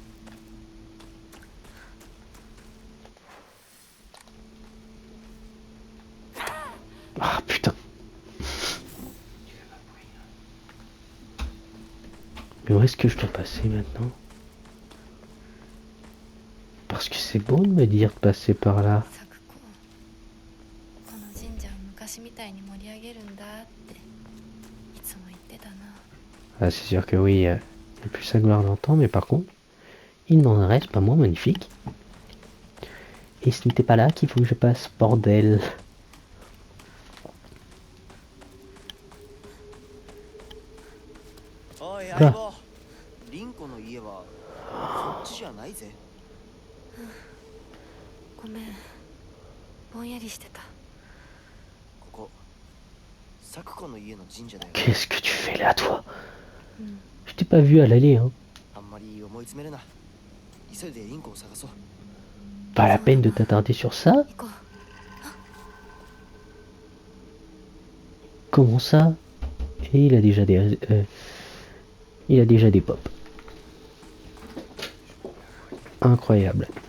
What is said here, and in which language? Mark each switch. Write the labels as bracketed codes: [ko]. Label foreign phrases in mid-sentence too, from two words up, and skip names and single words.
[fr] Ah putain. Mais où est-ce que je dois passer maintenant? Parce que c'est bon de me dire de passer par là. [ja] 咲子この神社を昔みたいに盛り上げるんだっていつも言ってたな。 [fr] Ah, c'est sûr que oui, il n'y a plus sa gloire d'antan, mais par contre, il n'en reste pas moins magnifique. Et ce n'était pas là qu'il faut que je passe, bordel. [ja] おいほら相棒、リンコの家はそっちじゃないぜ。ごめんぼんやりしてた。ここ咲子の家の神社だよ。 [fr] Qu'est-ce que tu fais là, toi? [ja] うん [fr] Je t'ai pas vu à l'aller, hein. [ja] あんまり思い詰めるな。急いでリンコを探そう。 [fr] Pas la peine de t'attarder sur ça. [ja] 行こう。 [fr] Comment ça? Et il a déjà des pops. Incroyable.